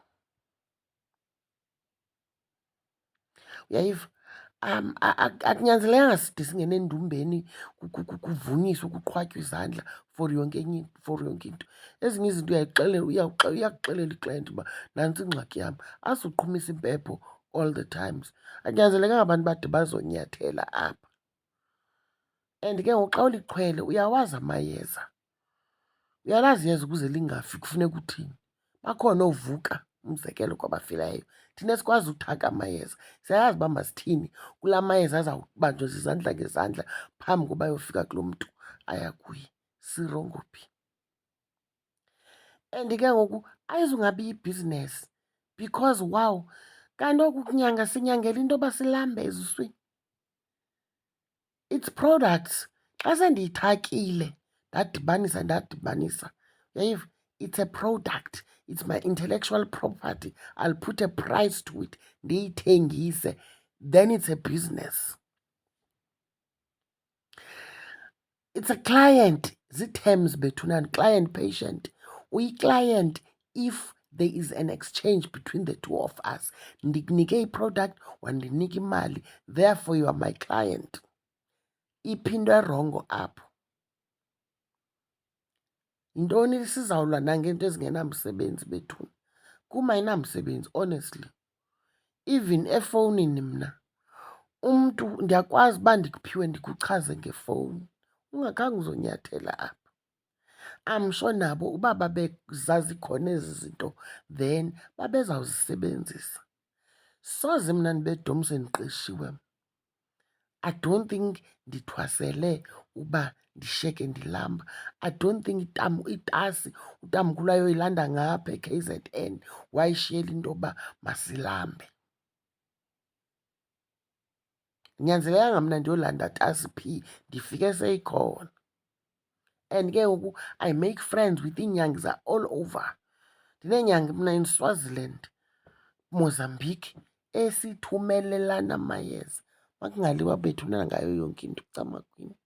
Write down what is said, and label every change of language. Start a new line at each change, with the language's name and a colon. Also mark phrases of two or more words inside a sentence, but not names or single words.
Xhosa: Uyayiva? Akunyanzelekanga side singene endumbeni kuvunyiswe kuqhwatywe izandla for yonke into. Ezinye izinto uyakuxelela iklayenti uba nantsi ingxaki yam. Azuqhumisa impepho
English: all the times.
Xhosa: Akunyanzelekanga abantu bade bazonyathela apha. And ke ngoku xa ulixhwele uyawazi amayeza. Uyalazi iyeza ukuze lingafi kufuneka uthini. Bakhona oovuka, umzekelo, kwabafileyo. Thina esikwazi uthaka amayeza. Siyayazi uba masithini kulaa mayeza azawubanjwa zizandla ngezandla phambi koba ayofika kulo mntu aya kuye. Sirongo phi? And ke ngoku ayizungabi yibhizinesi
English: because wow,
Xhosa: kanti oku kunyanga sinyangela into yoba silambe ezuswini.
English: It's products.
Xhosa: Xa sendiyithakile ndadibanisa. Uyayiva?
English: It's a product. It's my intellectual property. I'll put a price to it. Ndiyithengise. Then it's a business. It's a client.
Xhosa: Zii-terms bethunani.
English: Client, patient. Uyi-client if there is an exchange between the two of us.
Xhosa: Ndikunike i-product, wandinika imali.
English: Therefore, you are my client.
Xhosa: Iphi into erongo apho? Yintoni sizawulwa nangeento ezingenamsebenzi bethuna? Kum ayinamsebenzi, honestly. Even efowunini mna, umntu ndiyakwazi uba ndikuphiwe ndikuchaze ngefowuni, ungakhange uzonyathela apha.
English: I'm sure
Xhosa: nabo uba babezazi khona ezi zinto, then babezawuzisebenzisa. Soze mna ndibedomse ndiqeshiwe.
English: I don't think
Xhosa: ndithwasele uba ndishiyeke ndilamba.
English: I don't think
Xhosa: itasi utamkhulu ayoyilanda ngapha e-KZN wayishiyela into yoba masilambe. Nyanzelekanga mna ndiyolanda tasi phi, ndifike seyikhona.
English: And
Xhosa: ke ngoku
English: I make friends with iinyangi all over.
Xhosa: Ndineenyangi mna in Swaziland, Mozambique, esithumelelana amayeza. Makungaliwa bethuna ngayo yonke into, camakwini.